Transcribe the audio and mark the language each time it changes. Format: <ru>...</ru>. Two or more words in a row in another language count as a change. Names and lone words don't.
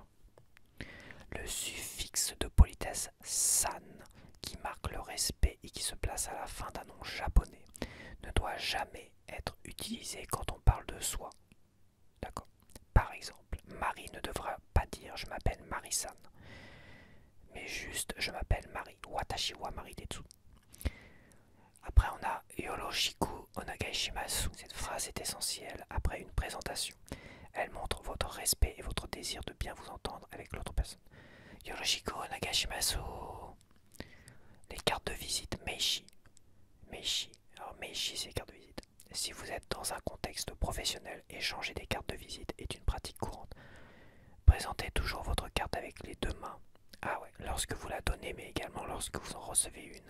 <fr>Le suffixe de politesse san, qui marque le respect et qui se place à la fin d'un nom japonais, ne doit jamais être utilisé quand on parle de soi. D'accord. Par exemple, Marie ne devra pas dire je m'appelle Marie-san, mais juste je m'appelle Marie.</fr> <ja>私はマリー・テツ.</ja> <fr>Après on a</fr> <ja>よろしくお願いします.</ja> <fr>Cette phrase est essentielle après une présentation. Elle montre votre respect et votre désir de bien vous entendre avec l'autre personne.</fr> <ja>よろしくお願いします.</ja> <fr>Les cartes de visite Meishi. Meishi. Alors Meishi c'est carte de visite. Si vous êtes dans un contexte professionnel, échanger des cartes de visite est une pratique courante. Présentez toujours votre carte avec les deux mains. Ah ouais, lorsque vous la donnez, mais également lorsque vous en recevez une.</fr>